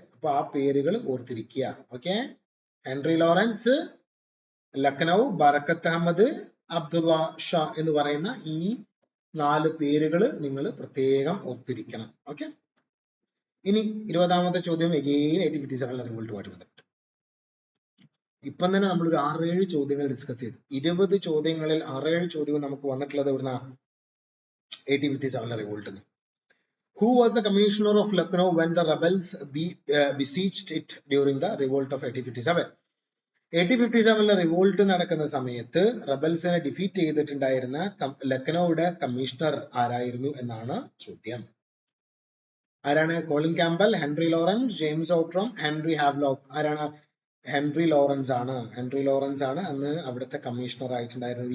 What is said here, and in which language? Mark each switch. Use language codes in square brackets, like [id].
[ml] അപ്പൊ ആ പേരുകൾ ഓർത്തിരിക്കുക. ഓക്കെ, ഹെൻറി ലോറൻസ്, ലക്നൌ, ബർക്കത്ത് അഹമ്മദ്, അബ്ദുള്ള ഷാ എന്ന് പറയുന്ന ഈ 4 പേരുകൾ നിങ്ങൾ പ്രത്യേകം ഓർത്തിരിക്കണം. ഓക്കെ, ഇനി 20ാമത്തെ ചോദ്യം എഗെയിൻ 1857 റിവോൾട്ടുമായിട്ട് ബന്ധപ്പെട്ട്. ഇപ്പം തന്നെ നമ്മളൊരു 6-7 ചോദ്യങ്ങൾ ഡിസ്കസ് ചെയ്തു. 20 ചോദ്യങ്ങളിൽ 6-7 ചോദ്യവും നമുക്ക് വന്നിട്ടുള്ളത് എവിടുന്ന? 1857 revolt. [en] Who was the commissioner of Lucknow when the rebels besieged it during the revolt of 1857? [ml] 1857 revolt നടക്കുന്ന സമയത്ത് റബൽസിനെ ഡിഫീറ്റ് ചെയ്തിട്ടുണ്ടായിരുന്ന ലക്നൌയുടെ കമ്മീഷണർ ആരായിരുന്നു എന്നാണ് ചോദ്യം. ആരാണ്? Colin Campbell, Henry Lawrence, James ഔട്ട്രം, Henry Havelock. ആരാണ്? ഹെൻറി ലോറൻസ് ആണ് അന്ന് അവിടുത്തെ കമ്മീഷണർ ആയിട്ടുണ്ടായിരുന്നത്.